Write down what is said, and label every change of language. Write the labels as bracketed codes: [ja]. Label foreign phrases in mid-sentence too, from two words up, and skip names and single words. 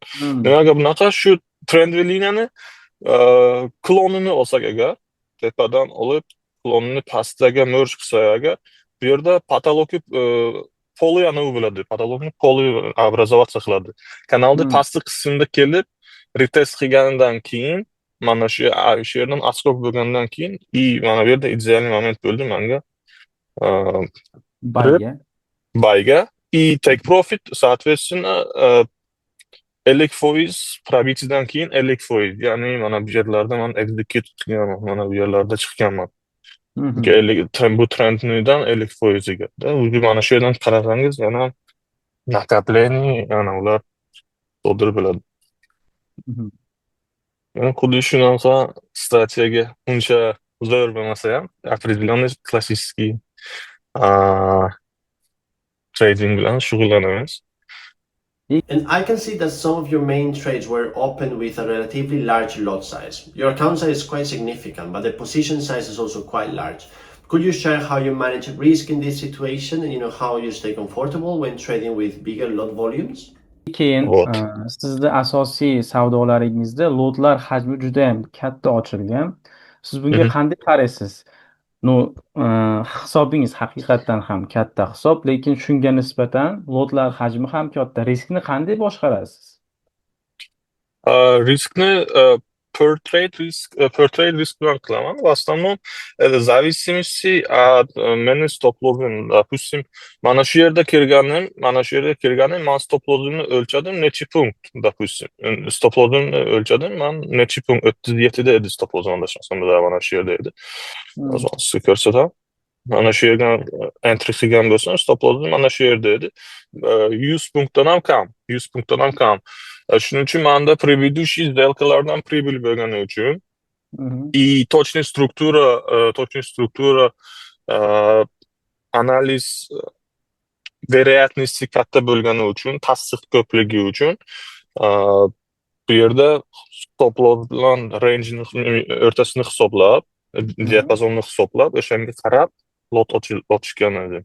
[uz] Nimaga bunaqa shu trendli liniyani klonini olsak agar tepadan olib klonini pastga merge qilsak agar bu yerda patologik poli anavi bo'ladi. Patologik poli образоваться qiladi. Kanalda pastki qismda kelib retest qilganidan keyin mana shu yerdan отскок bo'lgandan keyin mana bu yerda ideal moment bo'ldi menga bayga. [en] И take profit, [uz] соответственно, 50% probitiydan keyin 50%. Ya'ni mana bu yerlarda men execute qilganman, mana bu yerlarda chiqqanman. Bu trenddan 50%ga. Mana shu yerdan qarasangiz, yana накопление, yana ular sodir bo'ladi. Xuddi shunaqa strategiya uncha zo'r bo'lmasa ham, [ru] определенный klassический [uz] trading bilan shug'ullanamiz. [en] And I can see that some of your main trades were opened with a relatively large lot size. Your account size is quite significant, but the position size is also quite large. Could you share how you manage risk in this situation and how you stay comfortable when trading with bigger lot volumes? [uz] Keyin sizda asosiy savdolaringizda lotlar hajmi juda ham katta ochilgan. Siz bunga qanday qaraysiz? Hisobingiz haqiqatan ham katta hisob, lekin shunga nisbatan lotlar hajmi ham katta. Riskni qanday boshqarasiz? Riskni [en] per trade [uz] risk bilan qilaman. [ru] В основном в зависимости от [uz] meni stop loss'im. Допустим, mana shu yerda kirganim, men [en] stop loss'imni [uz] o'lchadim necha punkt, допустим. [en] Stop loss'imni [uz] o'lchadim, men necha punkt 37 da edi [en] stop loss'im [uz] adashmasam, mana shu yerda edi. Sizga ko'rsataman. Mana shu yerdan entry qilgan bo'lsam, [en] stop loss'im [uz] mana shu yerda edi. 100 punktdan ham kam. Shuning uchun menda [ru] предыдущий сделкаларdan прибыль [uz] bo'lgani uchun [ru] и точная [uz] struktura analiz вероятности katta bo'lgani uchun, tasdiq ko'pligi uchun bu yerda [en] stop loss [uz] bilan range'ni o'rtasini hisoblab, diapazonni hisoblab, o'shanga qarab lot ochishgan edi.